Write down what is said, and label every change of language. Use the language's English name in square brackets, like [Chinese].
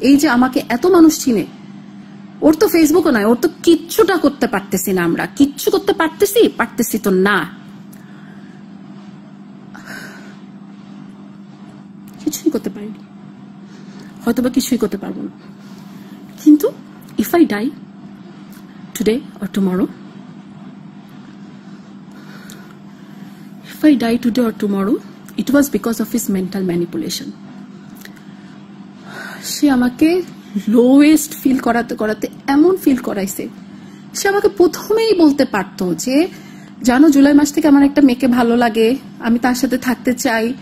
[Bangla] এই যে আমাকে এত মানুষ চিনে, ওর তো ফেসবুকও নয়, ওর তো কিচ্ছুটা করতে পারতেছি না, আমরা কিচ্ছু করতে পারতেছি তো না, কিছুই করতে পারিনি, হয়তোবা কিছুই করতে পারবো না। [English] কিন্তু if I die today or tomorrow, if I die today or tomorrow, it was because of his mental manipulation. [Bangla] সে আমাকে লোয়েস্ট ফিল করাতে করাতে এমন ফিল করাইছে, সে আমাকে প্রথমেই বলতে পারতো যে জানো জুলাই মাস থেকে আমার একটা মেয়েকে ভালো লাগে, আমি তার সাথে থাকতে চাই।